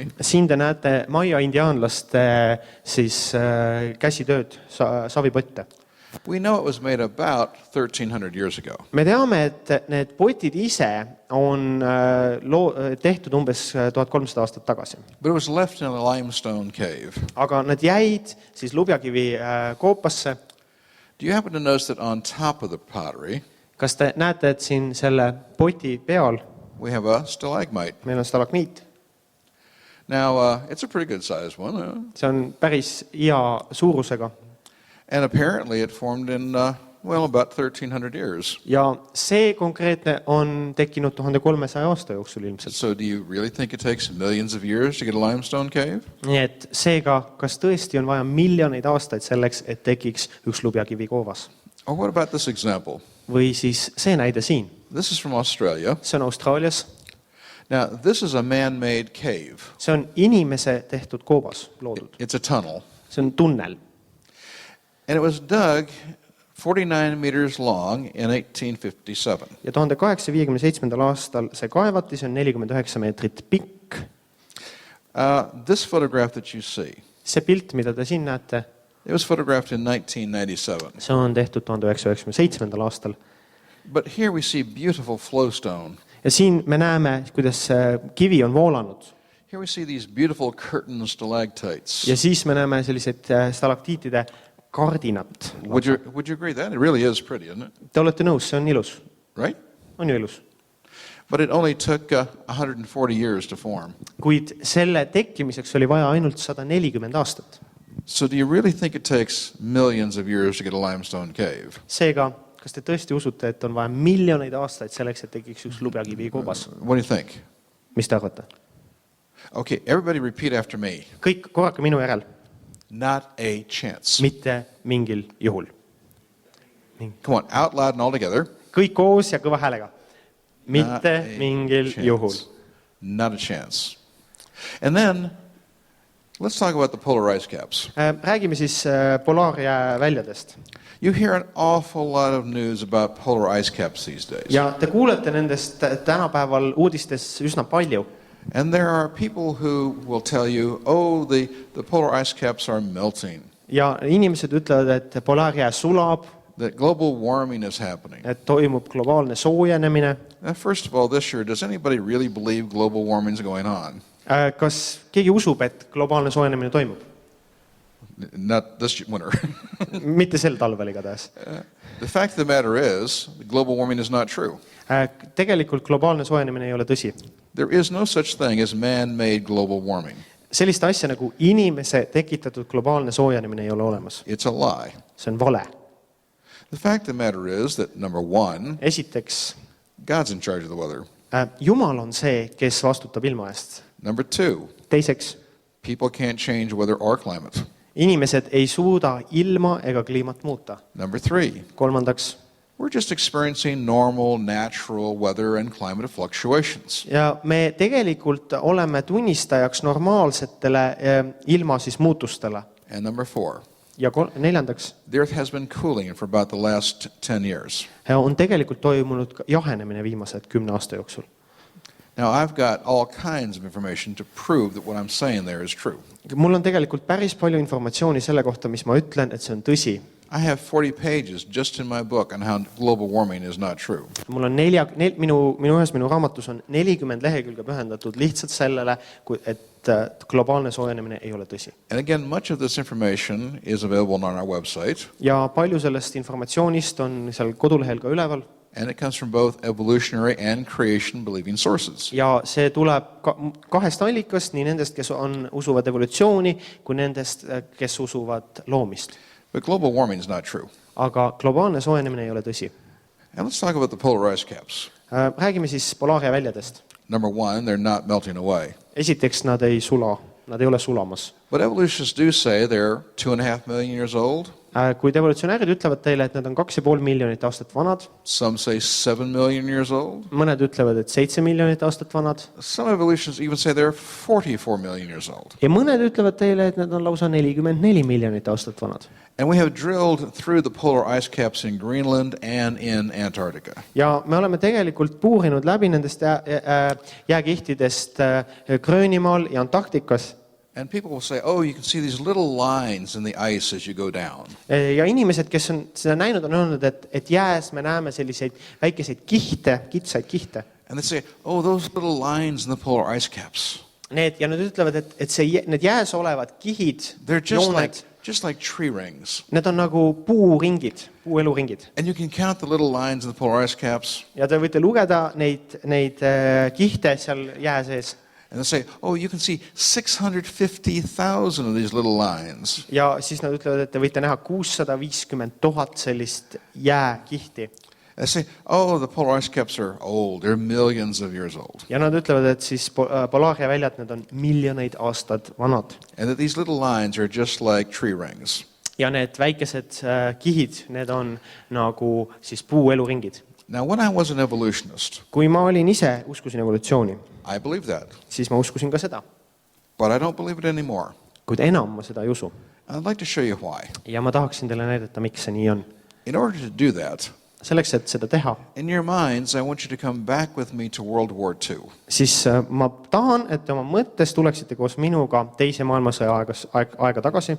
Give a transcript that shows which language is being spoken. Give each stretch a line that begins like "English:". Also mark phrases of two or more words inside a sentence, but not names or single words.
Estonian: Siin te näete maia indiaanlaste siis käsitööd, savipotte.
English: We know it was made about 1,300 years ago.
Estonian: Me teame, et need potid ise on tehtud umbes 1300 aastat tagasi.
English: But it was left in a limestone cave.
Estonian: Aga nad jäid siis lubjakivi koopasse.
English: Do you happen to notice that on top of the pottery,
Estonian: Kas te näete, et siin selle poti peal
English: we have a stalagmite?
Estonian: meil on stalagmiit?
English: Now, it's a pretty good size one.
Estonian: See on päris hea suurusega.
English: And apparently it formed in, about 1,300 years.
Estonian: Ja see konkreetne on tekkinud 1300 aasta jooksul ilmselt.
English: So do you really think it takes millions of years to get a limestone cave?
Estonian: Nii et seega, kas tõesti on vaja miljoneid aastaid selleks, et tekiks üks lubjakivi koovas?
English: Or what about this example?
Estonian: Või siis see näide siin.
English: This is from Australia.
Estonian: See on Austraalias.
English: Now, this is a man-made cave.
Estonian: See on inimese tehtud koobas loodud.
English: It's a tunnel.
Estonian: See on tunnel.
English: And it was dug 49 meters long in 1857.
Estonian: Ja 1857. aastal see kaevati, see on 49 meetrit pikk.
English: This photograph that you see,
Estonian: See pilt, mida te siin näete,
English: it was photographed in 1997.
Estonian: see on tehtud 1997. aastal.
English: But here we see beautiful flowstone.
Estonian: Ja siin me näeme, kuidas kivi on voolanud.
English: Here we see these beautiful curtain stalactites.
Estonian: Ja siis me näeme sellised stalaktiitide kardinat.
English: Would you agree that? It really is pretty, isn't it?
Estonian: Te olete nõus, see on ilus.
English: Right?
Estonian: On ju ilus.
English: But it only took 140 years to form.
Estonian: Kuid selle tekkimiseks oli vaja ainult 140 aastat.
English: So do you really think it takes millions of years to get a limestone cave?
Estonian: Seega, kas te tõesti usute, et on vaja miljoneid aastaid selleks, et tekiks üks lubjakivi koobas?
English: What do you think?
Estonian: Mis te arvate?
English: Okay, everybody repeat after me.
Estonian: Kõik korrake minu järel.
English: Not a chance.
Estonian: Mitte mingil juhul.
English: Come on, out loud and all together.
Estonian: Kõik koos ja kõva häälega.
English: Not
Estonian: Mitte
English: a
Estonian: mingil
English: chance.
Estonian: juhul.
English: Not a chance. And then, let's talk about the polar ice caps.
Estonian: Räägime siis polaarjää väljadest.
English: You hear an awful lot of news about polar ice caps these days.
Estonian: Ja te kuulete nendest tänapäeval uudistes üsna palju.
English: And there are people who will tell you, oh, the polar ice caps are melting,
Estonian: Ja inimesed ütlevad, et polaarjää sulab,
English: that global warming is happening.
Estonian: et toimub globaalne soojenemine.
English: Now, first of all, this year, does anybody really believe global warming is going on?
Estonian: Kas keegi usub, et globaalne soojenemine toimub?
English: Not this winter.
Estonian: Mitte sel talvel igatahes.
English: The fact of the matter is, global warming is not true.
Estonian: Tegelikult globaalne soojenemine ei ole tõsi.
English: There is no such thing as man-made global warming.
Estonian: Sellist asja nagu inimese tekitatud globaalne soojenemine ei ole olemas.
English: It's a lie.
Estonian: See on vale.
English: The fact of the matter is that, number one,
Estonian: Esiteks,
English: God's in charge of the weather.
Estonian: Jumal on see, kes vastutab ilma eest.
English: Number two,
Estonian: Teiseks,
English: people can't change weather or climate.
Estonian: inimesed ei suuda ilma ega kliimat muuta.
English: Number three,
Estonian: Kolmandaks,
English: we're just experiencing normal, natural weather and climate fluctuations.
Estonian: ja me tegelikult oleme tunnistajaks normaalsetele ilma siis muutustele.
English: And number four,
Estonian: Ja neljandaks,
English: the earth has been cooling for about the last 10 years.
Estonian: on tegelikult toimunud jahenemine viimased 10 aasta jooksul.
English: Now, I've got all kinds of information to prove that what I'm saying there is true.
Estonian: Mul on tegelikult päris palju informatsiooni selle kohta, mis ma ütlen, et see on tõsi.
English: I have 40 pages just in my book on how global warming is not true.
Estonian: Mul on minu raamatus on 40 lehekülge pühendatud lihtsalt sellele, et globaalne soojenemine ei ole tõsi.
English: And again, much of this information is available on our website.
Estonian: Ja palju sellest informatsioonist on seal kodulehel ka üleval.
English: And it comes from both evolutionary and creation believing sources.
Estonian: Ja see tuleb kahest allikast, nii nendest, kes usuvad evolutsiooni, kui nendest, kes usuvad loomist.
English: But global warming is not true.
Estonian: Aga globaalne soojenemine ei ole tõsi.
English: And let's talk about the polar ice caps.
Estonian: Räägime siis polaaria väljadest.
English: Number one, they're not melting away.
Estonian: Esiteks, nad ei ole sulamas.
English: But evolutionists do say they're 2.5 million years old.
Estonian: Kuid evolutsionäärid ütlevad teile, et nad on 2,5 miljonit aastat vanad.
English: Some say 7 million years old.
Estonian: Mõned ütlevad, et 7 miljonit aastat vanad.
English: Some evolutionists even say they're 44 million years old.
Estonian: Ja mõned ütlevad teile, et nad on lausa 44 miljonit aastat vanad.
English: And we have drilled through the polar ice caps in Greenland and in Antarctica.
Estonian: Ja me oleme tegelikult puurinud läbi nendest jääkihtidest Gröönimaal ja Antarktikas.
English: And people will say, oh, you can see these little lines in the ice as you go down.
Estonian: Ja inimesed, kes on seda näinud, on öelnud, et jääs me näeme selliseid väikeseid kitsaid kihte.
English: And they say, oh, those little lines in the polar ice caps.
Estonian: Ja nad ütlevad, et need jääs olevad kihid,
English: They're
Estonian: jooned,
English: just like tree rings.
Estonian: need on nagu puueluringid.
English: And you can count the little lines in the polar ice caps.
Estonian: Ja te võite lugeda neid kihte seal jää sees.
English: And they say, oh, you can see 650,000 of these little lines.
Estonian: Ja siis nad ütlevad, et te võite näha 650,000 sellist jääkihti.
English: They say, oh, the polar ice caps are old. They're millions of years old.
Estonian: Ja nad ütlevad, et siis polaaria väljad, need on miljoneid aastad vanad.
English: And that these little lines are just like tree rings.
Estonian: Ja need väikesed kihid, need on nagu siis puueluringid.
English: Now, when I was an evolutionist,
Estonian: Kui ma olin ise, uskusin evolutsiooni,
English: I believed that.
Estonian: siis ma uskusin ka seda.
English: But I don't believe it anymore.
Estonian: Kuid enam ma seda ei usu.
English: I'd like to show you why.
Estonian: Ja ma tahaksin teile näidata, miks see nii on.
English: In order to do that,
Estonian: Selleks, et seda teha,
English: in your minds, I want you to come back with me to World War II.
Estonian: siis ma tahan, et te oma mõttes tuleksite koos minuga teise maailmasõja aega tagasi,